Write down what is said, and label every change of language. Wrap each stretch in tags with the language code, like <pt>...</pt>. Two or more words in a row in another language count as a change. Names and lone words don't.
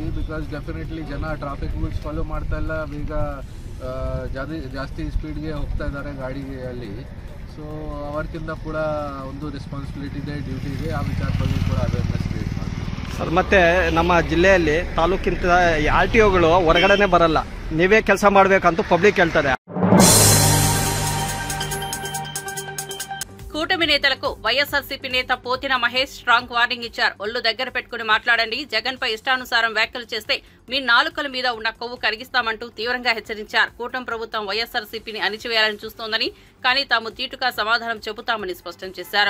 <en>because definitely</en> <kn>ಜನ</kn> <en>traffic rules follow</en> <kn>ಮಾಡ್ತಾ ಇಲ್ಲ, ಬೇಗ ಜಾಸ್ತಿ ಸ್ಪೀಡ್ಗೆ ಹೋಗ್ತಾ ಇದ್ದಾರೆ ಗಾಡಿಯಲ್ಲಿ. ಸೊ ಅವರಿಗಿಂತ ಕೂಡ ಒಂದು ರೆಸ್ಪಾನ್ಸಿಬಿಲಿಟಿ ಇದೆ, ಡ್ಯೂಟಿ ಇದೆ. ಆ ವಿಚಾರ ಬಗ್ಗೆ ಕೂಡ</kn> <en>awareness create</en> <kn>ಮಾಡ್ತೀವಿ ಸರ್. ಮತ್ತು ನಮ್ಮ ಜಿಲ್ಲೆಯಲ್ಲಿ ತಾಲೂಕಿಂತ RTOಗಳು ಹೊರಗಡೆನೆ ಬರಲ್ಲ, ನೀವೇ ಕೆಲಸ ಮಾಡಬೇಕಂತೂ ಪಬ್ಲಿಕ್ ಹೇಳ್ತಾರೆ.</kn> <te>కూటమి నేతలకు వైఎస్ఆర్సీపీ నేత పోతిన మహేష్</te> <en>strong warning</en> <te>ఇచ్చారు. ఒళ్ళు దగ్గర పెట్టుకుని మాట్లాడండి, జగన్ పై ఇష్టానుసారం వ్యాఖ్యలు చేస్తే మీ నాలుకల మీద ఉన్న కొవ్వు కరిగిస్తామంటూ తీవ్రంగా హెచ్చరించారు. కూటమి ప్రభుత్వం వైఎస్ఆర్సీపీని అణిచివేయాలని చూస్తోందని, కానీ తాము తీటుగా సమాధానం చెబుతామని స్పష్టం చేశారు.</te>